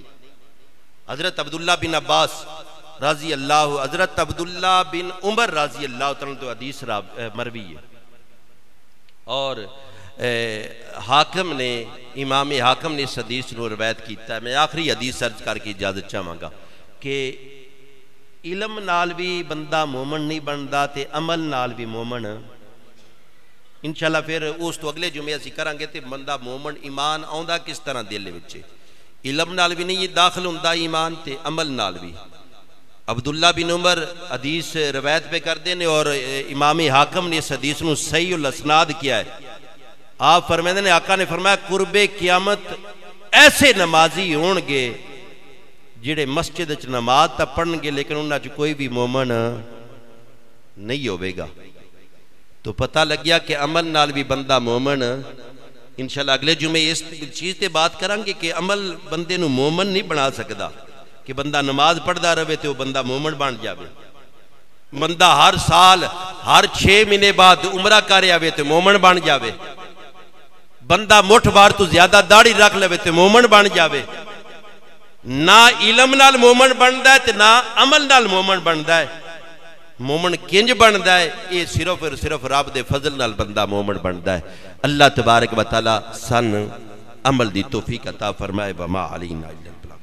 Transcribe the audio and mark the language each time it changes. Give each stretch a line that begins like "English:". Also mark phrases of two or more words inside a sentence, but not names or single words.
Urdu: حضرت عبداللہ بن عباس رضی اللہ، حضرت عبداللہ بن عمر رضی اللہ تعالیٰ تو حدیث مروی ہے.
Punjabi: اور حاکم نے، امام حاکم نے اس حدیث نو روایت کیتا ہے. میں آخری حدیث سرچ کر کے اجازت چاہواں گا کہ علم نال بھی بندہ مومن نہیں بندا تے عمل نال بھی مومن. انشاءاللہ پھر اس تو اگلے جمعے اسی کریں گے تے بندہ مومن ایمان آندا کس طرح دل وچ، علم نال بھی نہیں داخل ہوندا ایمان تے عمل نال بھی. عبداللہ بن عمر حدیث روایت پہ کر دینے اور امام حاکم نے اس حدیث نو صحیح الاسناد کیا ہے آپ فرمائے نے آقا نے فرمایا قرب قیامت ایسے نمازی ہون گے جڑے مسجد وچ نماز تا پڑھن گے لیکن انہاں چ کوئی بھی مومن نہیں ہوے گا. تو پتہ لگ گیا کہ عمل نال بھی بندہ مومن. انشاءاللہ اگلے جمعے اس چیز تے بات کریں گے کہ عمل بندے نو مومن نہیں بنا سکدا کہ بندہ نماز پڑھدا رہے تے وہ بندہ مومن بن جاوے. بندہ ہر سال ہر 6 مہینے بعد عمرہ کرے آوے تے مومن بن جاوے. بندہ مٹھ بار تو زیادہ داڑھی رکھ لے تے مومن بن جاوے. نہ علم نال مومن بندا ہے تے نہ عمل نال مومن بندا ہے. مومن کنج بندا ہے یہ صرف اور صرف رب دے فضل نال بندہ مومن بندا ہے. اللہ تبارک و تعالی سن عمل دی توفیق عطا فرمائے.
Arabic: وما علینا الا